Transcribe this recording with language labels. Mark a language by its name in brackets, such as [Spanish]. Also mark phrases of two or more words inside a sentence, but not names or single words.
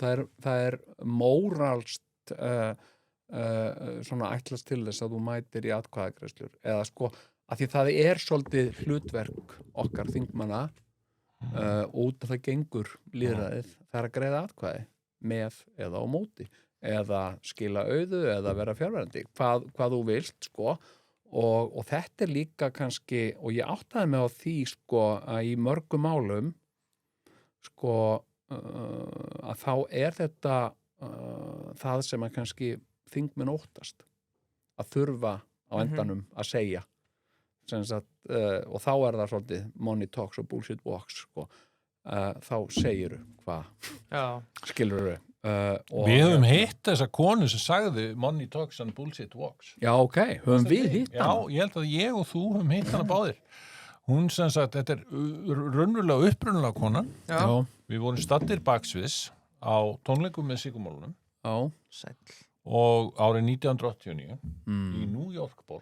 [Icelandic] það er móralst svona ætlast til þess að þú mætir í atkvæðagreiðslur eða að því það er svolítið hlutverk okkar þingmanna út að það gengur lýðræðið það er að greiða atkvæði með eða á móti eða skila auðu eða vera fjárverandi hvað þú vilt og þetta er líka kannski og ég áttaði mig á því að í mörgum málum að þá er þetta það sem að kannski þingmenn óttast að þurfa á endanum að segja og þá er það svolítið [English] money talks [Icelandic] og [English] bullshit walks [Icelandic] þá segiru hvað skilurðu við höfum hitt þessa konu sem sagði [English] money talks and bullshit walks [Icelandic] já ok, höfum við hitt já, ég held að ég og þú höfum hitt hana báðir Hún sem sagt, þetta raunverulega upprunalega konan. Já. Við vorum staddir baksviðs á tónleikum með Sigurmálunum Sæll. og árið 1989 í New York borg.